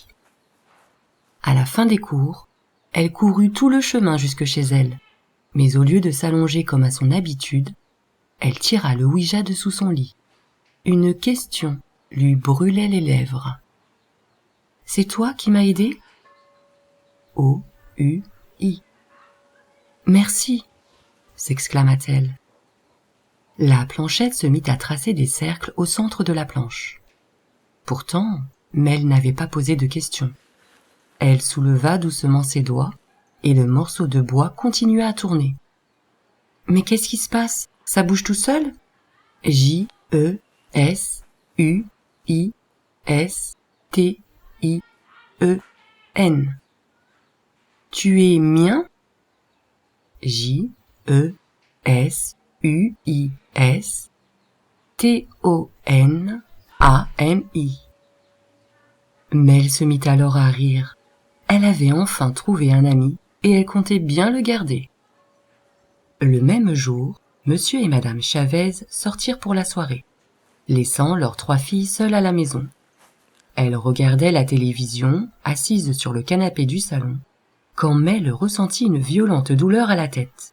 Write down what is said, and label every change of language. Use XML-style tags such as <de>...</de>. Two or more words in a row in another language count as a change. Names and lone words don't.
<fr>À la fin des cours, elle courut tout le chemin jusque chez elle, mais au lieu de s'allonger comme à son habitude, elle tira le Ouija de sous son lit. Une question lui brûlait les lèvres. « C'est toi qui m'as aidé ?» O-U-I. « Merci !» s'exclama-t-elle. La planchette se mit à tracer des cercles au centre de la planche. Pourtant, Mel n'avait pas posé de questions. Elle souleva doucement ses doigts, et le morceau de bois continua à tourner. « Mais qu'est-ce qui se passe? Ça bouge tout seul ?» J-E-S-U-I-S-T-I-E-N. Tu es mien? J-E-S-U-I-S-T-O-N-A-M-I. Mel se mit alors à rire. Elle avait enfin trouvé un ami et elle comptait bien le garder. Le même jour, Monsieur et Madame Chavez sortirent pour la soirée, laissant leurs 3 filles seules à la maison. Elles regardaient la télévision, assises sur le canapé du salon, quand Mel ressentit une violente douleur à la tête.</fr>